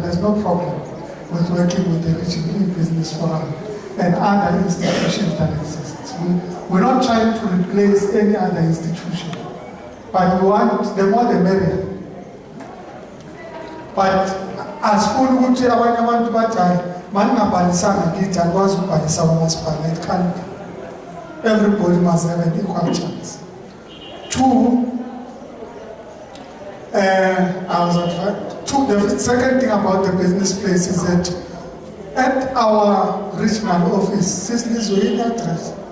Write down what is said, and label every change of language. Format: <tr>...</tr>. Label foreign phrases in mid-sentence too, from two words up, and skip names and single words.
<en>There's no problem with working with the Regional E-Business Forum and other institutions that exist. We're not trying to replace any other institution, but we want the more the merrier. But as full</en> <nd>ukuthi abanye abantu bathi maningabhalisanga kithi akwazi ukubhalisa umasipala,</nd> <en>it can't be. Everybody must have an equal chance. Two, the second thing about the business place is that at our regional office, Cicely's waiting address.</en>